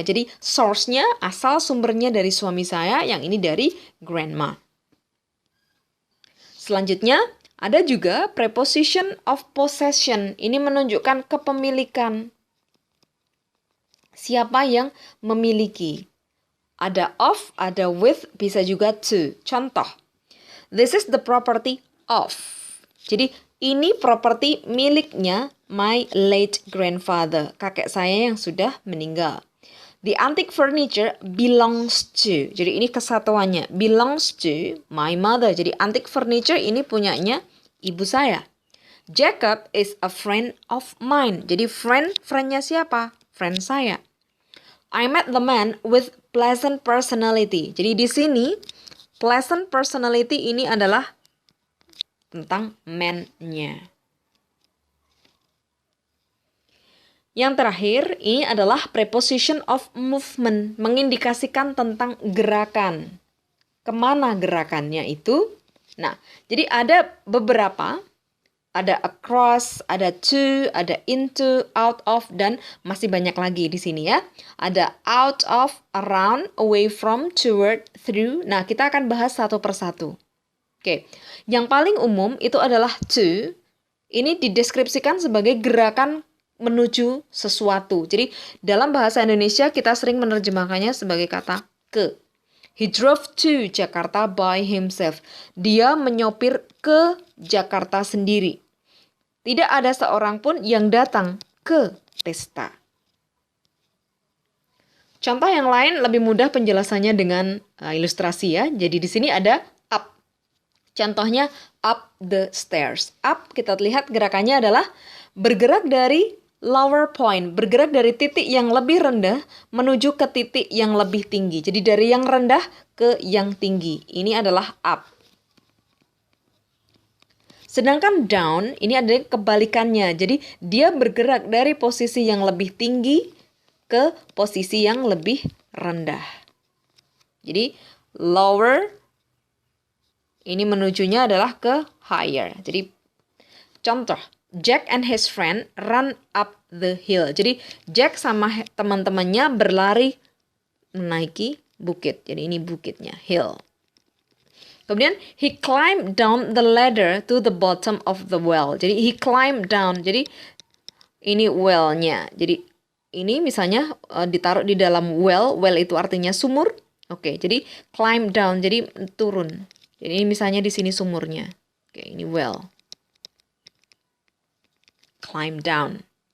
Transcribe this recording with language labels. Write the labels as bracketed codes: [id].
[id] Jadi source-nya, asal sumbernya dari suami saya, yang ini dari grandma. Selanjutnya, ada juga preposition of possession. Ini menunjukkan kepemilikan. Siapa yang memiliki. Ada of, ada with, bisa juga to. Contoh, [en] this is the property of. [id] Jadi ini properti miliknya [en] my late grandfather, [id] kakek saya yang sudah meninggal. [en] The antique furniture belongs to. [id] Jadi ini kesatuannya, [en] belongs to my mother. [id] Jadi antique furniture ini punyanya ibu saya. [en] Jacob is a friend of mine. [id] Jadi friend-nya siapa? Friend saya. [en] I met the man with pleasant personality. [id] Jadi di sini pleasant personality ini adalah tentang man-nya. Yang terakhir, ini adalah preposition of movement, mengindikasikan tentang gerakan. Kemana gerakannya itu? Nah, jadi ada beberapa, ada across, ada to, ada into, out of, dan masih banyak lagi di sini ya. Ada out of, around, away from, toward, through. Nah, kita akan bahas satu persatu. Oke, yang paling umum itu adalah to. Ini dideskripsikan sebagai gerakan menuju sesuatu. Jadi dalam bahasa Indonesia kita sering menerjemahkannya sebagai kata ke. [en] He drove to Jakarta by himself. [id] Dia menyopir ke Jakarta sendiri. Tidak ada seorang pun yang datang ke pesta. Contoh yang lain lebih mudah penjelasannya dengan ilustrasi ya. Jadi di sini ada up. Contohnya [en] up the stairs. [id] Up kita lihat gerakannya adalah bergerak dari [en] lower point, [id] bergerak dari titik yang lebih rendah menuju ke titik yang lebih tinggi. Jadi dari yang rendah ke yang tinggi. Ini adalah up. Sedangkan down ini adalah kebalikannya. Jadi dia bergerak dari posisi yang lebih tinggi ke posisi yang lebih rendah. Jadi lower ini menujunya adalah ke higher. Jadi contoh, [en] Jack and his friend run up the hill. [id] Jadi Jack sama teman-temannya berlari menaiki bukit. Jadi ini bukitnya, [en] hill. [id] Kemudian [en] he climbed down the ladder to the bottom of the well. [id] Jadi [en] he climbed down. [id] Jadi ini well-nya. Jadi ini misalnya ditaruh di dalam well. Well itu artinya sumur. Oke, jadi [en] climb down. [id] Jadi turun. Jadi ini misalnya di sini sumurnya. Oke, ini well. [en] Climb down.